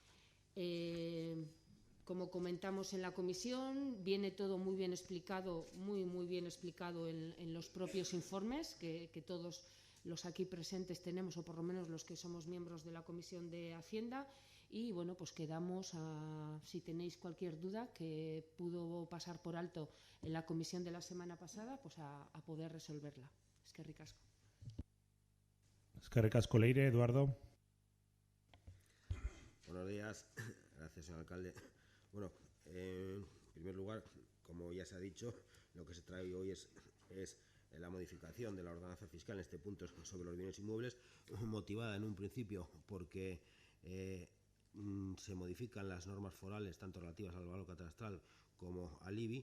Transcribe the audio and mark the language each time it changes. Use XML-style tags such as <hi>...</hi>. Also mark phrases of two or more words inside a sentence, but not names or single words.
<es>Como comentamos en la comisión, viene todo muy bien explicado, muy bien explicado en los propios informes que todos los aquí presentes tenemos, o por lo menos los que somos miembros de la Comisión de Hacienda. Y bueno, pues quedamos si tenéis cualquier duda que pudo pasar por alto en la comisión de la semana pasada, pues a poder resolverla.</es> <eu>Eskerrik asko. Eskerrik asko, Leire. Eduardo.</eu> <es>Buenos días. Gracias, señor alcalde. Bueno, en primer lugar, como ya se ha dicho, lo que se trae hoy es la modificación de la ordenanza fiscal, en este punto sobre los bienes inmuebles, motivada en un principio porque se modifican las normas forales, tanto relativas al valor catastral como al IBI.</es>